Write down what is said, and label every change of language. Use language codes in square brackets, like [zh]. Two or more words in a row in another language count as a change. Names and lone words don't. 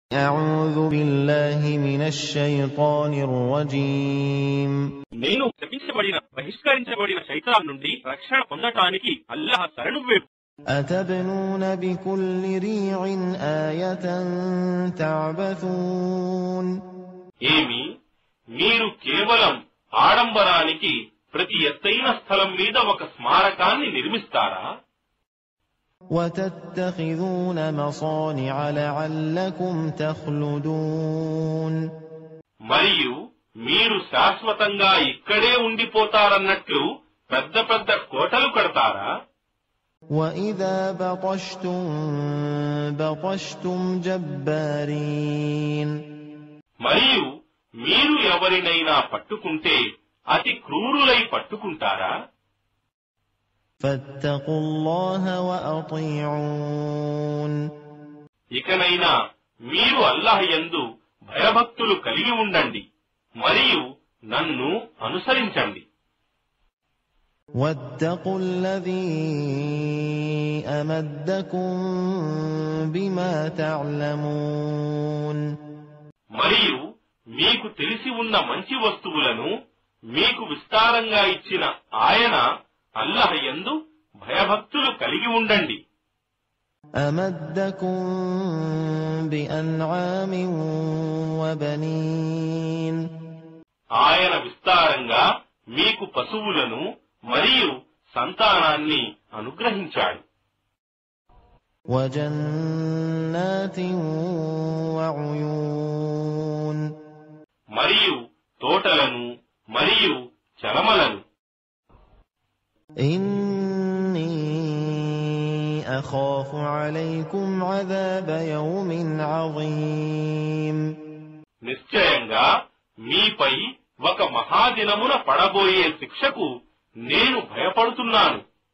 [ar] أعوذ بالله من الشيطان الرجيم [te] నేను శపించబడిన బహిష్కరించబడిన శైతాన్ నుండి రక్షణ పొందటానికి అల్లాహ్ శరణు వేడు. [ar] أتبنون بكل ريع آية تعبثون [te] ఏమి మీరు కేవలం ఆడంబరానికి ప్రతి ఎత్తైన స్థలం మీద ఒక స్మారకాన్ని నిర్మిస్తారా? [ar] وتتخذون مصانع لعلكم تخلدون [te] మరియు మీరు శాశ్వతంగా ఇక్కడే ఉండిపోతారన్నట్లు పెద్ద పెద్ద కోటలు కడతారా? [ar] وإذا بطشتم بطشتم جبارين [te] మరియు మీరు ఎవరినైనా పట్టుకుంటే అతి క్రూరులై పట్టుకుంటారా? [ar] فاتقوا الله وأطيعون [te] ఇకనైనా మీరు అల్లాహ్ యందు భయభక్తులు కలిగి ఉండండి మరియు నన్ను అనుసరించండి. [ar] واتقوا الذي أمدكم بما تعلمون [te] మరియు మీకు తెలిసి ఉన్న మంచి వస్తువులను మీకు విస్తారంగా ఇచ్చిన ఆయన అల్లాహ్ యందు భయభక్తులు కలిగి ఉండండి. [ar] أمدكم بأنعام وبنين [te] ఆయన విస్తారంగా మీకు పశువులను మరియు సంతానాన్ని అనుగ్రహించాడు. [ar] وجنات وعيون [te] మరియు తోటలను మరియు చలమలను. [ar] إني أخاف عليكم عذاب يوم عظيم [te] నిశ్చయంగా మీపై ఒక మహాదినమున పడబోయే శిక్షకు నేను భయపడుతున్నాను.